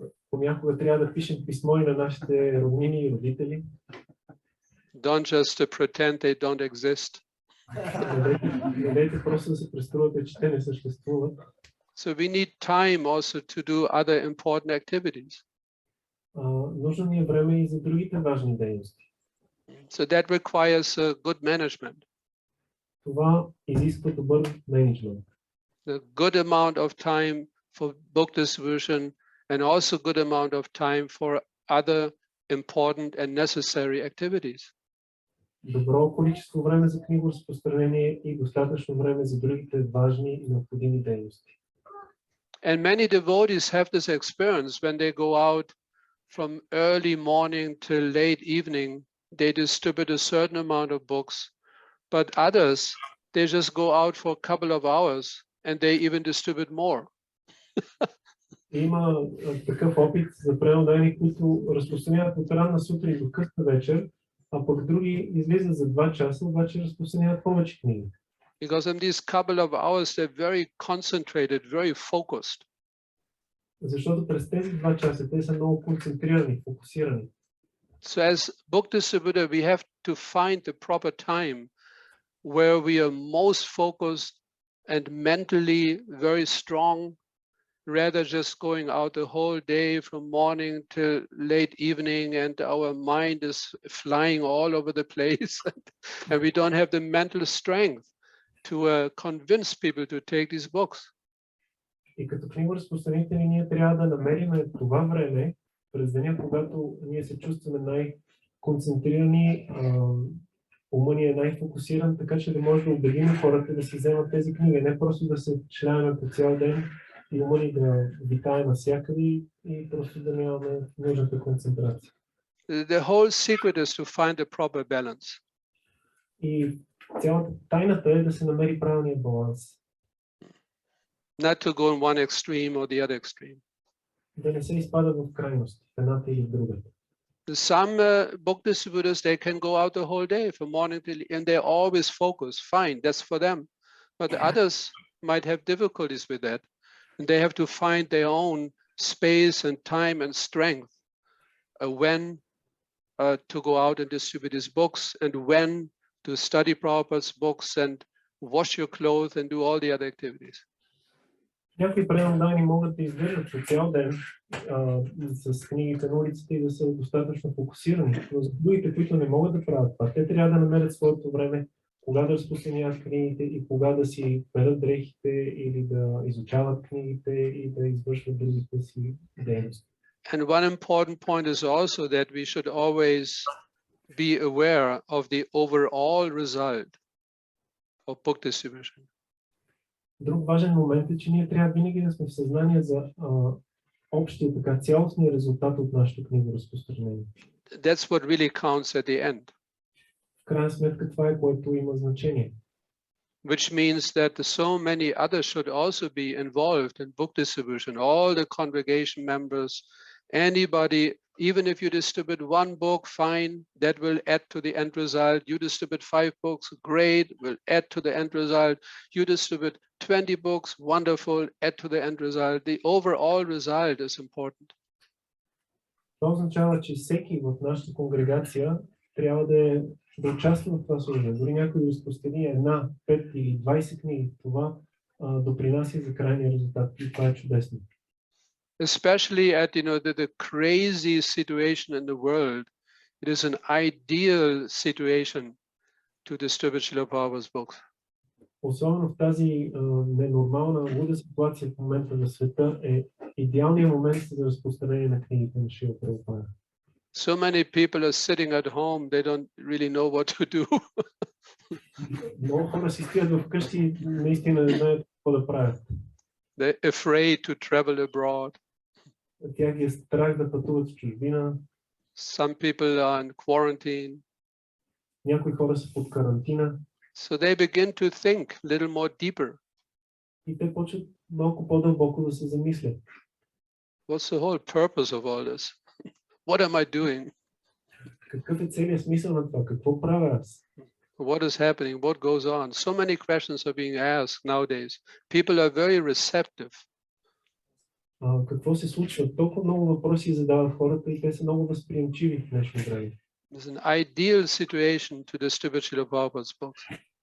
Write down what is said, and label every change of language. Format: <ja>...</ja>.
<bg>Понякога трябва да пишем писмо и на нашите роднини и родители.</bg> <en>Don't just pretend they don't exist.</en> <bg>Не дайте просто да се преструвате, че те не съществуват.</bg> <en>So we need time also to do other important activities.</en> <bg>Нужно ни е време и за другите важни дейности.</bg> <en>So that requires a good management.</en> <bg>Това изисква добър мениджмънт.</bg> <en>A good amount of time for book distribution and also good amount of time for other important and necessary activities.</en> <bg>Добро количество време за книгоразпространение и достатъчно време за другите важни и необходими дейности.</bg> <en>And many devotees have this experience when they go out from early morning till late evening, they distribute a certain amount of books, but others, they just go out for a couple of hours and they even distribute more.</en> <bg>Има такъв опит за преводани, които разпространяват от ранна сутрин до късна вечер, а пък други излизат за 2 часа, обаче разпространяват повече книги.</bg> <en>Because in these couple of hours, they're very concentrated, very focused.</en> <bg>Защото през тези 2 часа те са много концентрирани, фокусирани.</bg> <en>So as book distributor, we have to find the proper time where we are most focused and mentally very strong, rather just going out the whole day from morning till late evening, and our mind is flying all over the place, and we don't have the mental strength to convince people to take these books.</en> <bg>И като книгоразпространители ние трябва да намерим това време през деня, когато ние се чувстваме най-концентрирани, умът ни е най-фокусиран, така че да може да убедим хората да си вземат тези книги, не просто да се шляваме по цял ден и умът ни да витае навсякъде и просто да нямаме нужната концентрация.</bg> <en>The whole secret is to find the proper balance.</en> <bg>И цялата тайната е да се намери правилния баланс.</bg> <en>Not to go in one extreme or the other extreme.</en> <bg>Да не се изпада в крайност, в едната или другата.</bg> <en>Some book distributors, they can go out the whole day from morning till, and they're always focused. Fine, that's for them. But the others might have difficulties with that. And they have to find their own space and time and strength when to go out and distribute these books, and when to study Prabhupada's books and wash your clothes and do all the other activities.</en> <bg>Някои преданни могат да издържат по цял ден с книгите на улицата и да са достатъчно фокусирани, но за другите, които не могат да правят това, те трябва да намерят своето време, кога да разпространяват книгите и кога да си перат дрехите или да изучават книгите и да извършват другите си дейности.</bg> <en>And one important point is also that we should always be aware of the overall result of book distribution.</en> <bg>Друг важен момент е, че ние трябва винаги да сме в съзнание за общия, така цялостния резултат от нашето книгоразпространение.</bg> <en>That's what really counts at the end.</en> <bg>В крайна сметка това е, което има значение.</bg> <en>Which means that so many others should also be involved in book distribution. All the congregation members, anybody, even if you distribute one book, fine, that will add to the end result. You distribute 5 books, great, will add to the end result. You distribute 20 books, wonderful, add to the end result. The overall result is important.</en> <bg>Това означава, че всеки в нашата конгрегация трябва да участва в това служение. Дори някой да разпространи 1, 5 или 20 книги, това допринася за крайния резултат и това е чудесно.</bg> <en>Especially at the crazy situation in the world, it is an ideal situation to distribute Srila Prabhupada's books.</en> <bg>Особено в тази ненормална, луда ситуация в момента на света е идеалният момент за разпространение на книгите на Шрила Прабхупада.</bg> <en>So many people are sitting at home, they don't really know what to do.</en> <bg>Много хора си стоят вкъщи и наистина не знаят какво да правят.</bg> <en>They're afraid to travel abroad.</en> <bg>Тя ги е страх да пътуват в чужбина.</bg> <en>Some people are in quarantine.</en> <bg>Някои хора са под карантина.</bg> <en>So they begin to think a little more deeper.</en> <bg>И те почват малко по-дълбоко да се замислят.</bg> <en>What's the whole purpose of all this? What am I doing?</en> <bg>Какъв е целият смисъл на това? Какво правя аз?</bg> <en>What is happening? What goes on? So many questions are being asked nowadays. People are very receptive.</en> <bg>Какво се случва? Толкова много въпроси задават хората и те са много възприемчиви в днешно време.</bg> <en>It's an ideal situation to distribute Srila Prabhupada's books.</en>